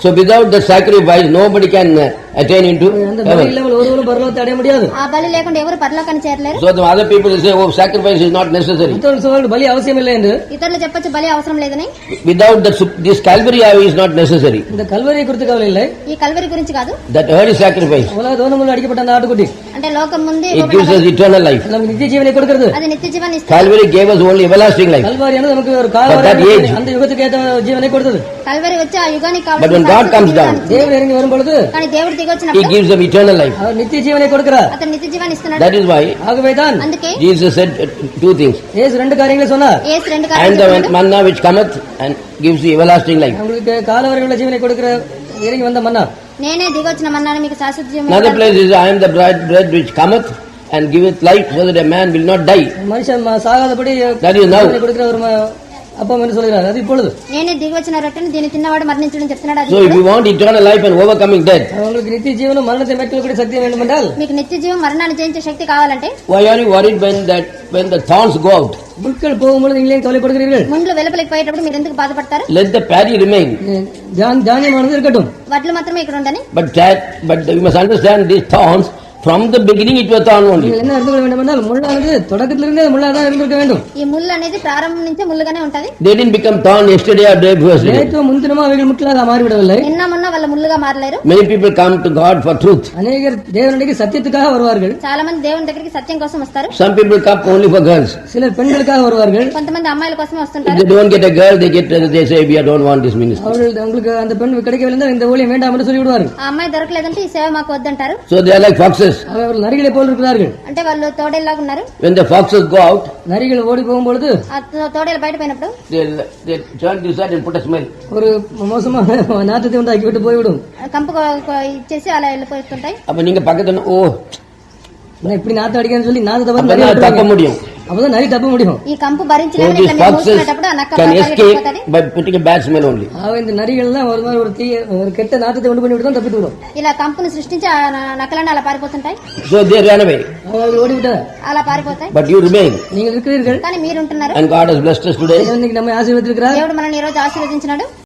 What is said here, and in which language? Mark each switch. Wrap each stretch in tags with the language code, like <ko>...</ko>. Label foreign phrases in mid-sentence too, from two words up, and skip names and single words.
<en>So without the sacrifice, nobody can attain into</en> <ta>அந்த பலி</ta> <en>heaven.</en> <ta>இல்லாமல் ஒருவரும் பரலோகத்தை அடைய முடியாது.</ta> <te>ఆ బలి లేకుండా ఎవరు పరలోకాన్ని చేరలేరు.</te> <en>So the other people say, oh, sacrifice is not necessary.</en> <ta>மற்றவர்கள் சொல்வார்கள் பலி அவசியம் இல்லை என்று.</ta> <te>ఇతరులు చెప్పొచ్చు బలి అవసరం లేదని.</te> <en>Without this Calvary is not necessary.</en> <ta>இந்த கல்வரியை குறித்து கவலை இல்லை.</ta> <te>ఈ కల్వరి గురించి కాదు.</te> <en>That early sacrifice,</en> <ta>உலக தோனமுள்ள அடிக்கப்பட்ட அந்த ஆட்டுக்குட்டி</ta> <te>అంటే లోకం ముందే</te> <en>it gives us eternal life.</en> <ta>நமக்கு நித்திய ஜீவனை கொடுக்கிறது.</ta> <te>అది నిత్య జీవాన్ని ఇస్తుంది.</te> <en>Calvary gave us only everlasting life.</en> <ta>கல்வாரியானது நமக்கு ஒரு</ta> <en>But that age-</en> <ta>கால அந்த யுகத்துக்கு ஏற்ற ஜீவனை கொடுத்தது.</ta> <te>కల్వరి వచ్చి ఆ యుగానికి</te> <en>But when God comes down,</en> <ta>தேவன் இறங்கி வரும் பொழுது</ta> <te>కానీ దేవుడు దిగి</te> <en>He</en> <te>వచ్చినప్పుడు</te> <en>gives them eternal life.</en> <ta>அவர் நித்திய ஜீவனை கொடுக்கிறார்.</ta> <te>అతను నిత్య జీవాన్ని ఇస్తున్నాడు.</te> <en>That is why</en> <te>అందుకే</te> <en>Jesus said two things.</en> <ta>இயேசு ரெண்டு காரியங்களை சொன்னார்.</ta> <te>యేసు రెండు</te> <en>And</en> <te>కార్యాలు</te> <en>the</en> <te>చెప్పాడు.</te> <en>manna which cometh and gives you everlasting life.</en> <ta>உங்களுக்கு காலவரை உள்ள ஜீவனை கொடுக்கிற இறங்கி வந்த மன்னா.</ta> <te>నేనే దిగి వచ్చిన మన్నాను మీకు శాశ్వత జీవం</te> <en>Another place is, I am the bread which cometh and giveth life so that a man will not die.</en> <ta>மனுஷன் சாகாதபடி</ta> <en>That is now.</en> <ta>ஜீவனை கொடுக்கிற ஒரு அப்பா என்று சொல்கிறார். அது இப்பொழுது</ta> <te>నేనే దిగి వచ్చిన రొట్టెను దీన్ని తిన్నవాడు మరణించడం చెప్తున్నాడు. అది</te> <en>So if you want eternal life and overcoming death,</en> <ta>உங்களுக்கு நித்திய ஜீவனும் மரணத்தை மேற்கொள்ளக்கூடிய சக்தி வேண்டும் என்றால்</ta> <te>మీకు నిత్య జీవం మరణాన్ని జయించే శక్తి కావాలంటే</te> <en>why are you worried when the thorns go out?</en> <ta>புட்கள் போகும்போது நீங்களே கவலைப்படுகிறீர்கள்.</ta> <te>ముండ్లు వెలుపలికి పోయేటప్పుడు మీరు ఎందుకు బాధపడతారు?</te> <en>Let the paddy remain.</en> <ta>தானியமானது இருக்கட்டும்.</ta> <te>వడ్లు మాత్రమే ఇక్కడ ఉండని.</te> <en>But you must understand these thorns From the beginning it was thorn only.</en> <ta>நீங்கள் என்ன அறிந்து கொள்ள வேண்டும் என்றால் முள்ளானது தொடக்கத்திலிருந்தே முள்ளாதான் இருந்திருக்க வேண்டும்.</ta> <te>ఈ ముళ్ళు అనేది ప్రారంభం నుంచే ముళ్ళుగానే ఉంటది.</te> <en>They didn't become thorn yesterday or day before yesterday.</en> <ta>நேற்று முன்தினமா அவைகள் முட்களாக மாறிவிடவில்லை.</ta> <te>నిన్న మొన్న వాళ్ళ ముళ్ళుగా మారలేరు.</te> <en>Many people come to God for truth.</en> <ta>அநேகர் தேவனுடைய சத்தியத்துக்காக வருவார்கள்.</ta> <te>చాలా మంది దేవుని దగ్గరికి సత్యం కోసం వస్తారు.</te> <en>Some people come only for girls.</en> <ta>சிலர் பெண்களுக்காக வருவார்கள்.</ta> <te>కొంతమంది అమ్మాయిల కోసమే</te> <en>If</en> <te>వస్తుంటారు.</te> <en>they don't get a girl, they say we don't want this ministry.</en> <ta>அவர்கள் உங்களுக்கு அந்த பெண் கிடைக்கவில்லை என்றால் இந்த ஊழியம் வேண்டாம் என்று சொல்லிவிடுவார்கள்.</ta> <te>ఆ అమ్మాయి దొరకలేదంటే ఈ సేవ మాకు వద్దంటారు.</te> <en>So they are like foxes.</en> <ta>அவர்கள் நரிகளை போல் இருக்கிறார்கள்.</ta> <te>అంటే వాళ్ళు తోడేలాగా ఉన్నారు.</te> <en>When the foxes go out,</en> <ta>நரிகள் ஓடி போகும்பொழுது</ta> <te>ఆ తోడేలు బయట పోయినప్పుడు</te> <en>they turn this side and put a smell.</en> <ta>ஒரு மோசமான நாற்றத்தை உண்டாக்கி விட்டு போய்விடும்.</ta> <te>కంపు ఇచ్చేసి అలా వెళ్ళిపోతుంటాయి.</te> <ta>அப்ப நீங்க பக்கத்துல இப்படி நாத்தம் அடிக்கன்னு சொல்லி நாத்தத்தை பார்த்து அப்பதான் நரி தப்ப முடியும். அப்பதான் நரி தப்ப முடியும்.</ta> <te>ఈ కంపు</te> <en>So</en> <te>భరించలేక</te> <en>these</en> <te>ఇట్లా మేము</te> <en>foxes</en> <te>మూసుకునేటప్పుడు ఆ నక్క</te> <en>can</en> <te>బాగా</te> <en>escape</en> <te>వెళ్ళిపోతుంది.</te> <en>by putting a bad smell only.</en> <ta>இந்த நரிகள் எல்லாம் ஒரு மாதிரி ஒரு கெட்ட நாத்தத்தை உண்டு பண்ணிவிட்டு தான் தப்பிட்டு விடும்.</ta> <te>ఇలా కంపును సృష్టించి ఆ నక్కలన్నీ అలా పారిపోతుంటాయి.</te> <en>So they ran away.</en> <ta>அவர்கள் ஓடிவிட்டார்.</ta> <te>అలా పారిపోతాయి.</te> <en>But you remain.</en> <ta>நீங்கள் இருக்கிறீர்கள்.</ta> <te>కానీ మీరు ఉంటున్నారు.</te> <en>And God has blessed us today.</en> <ta>இன்னைக்கு நம்மை ஆசீர்வதித்திருக்கிறார்.</ta> <te>దేవుడు మనల్ని ఈ రోజు ఆశీర్వదించినాడు.</te>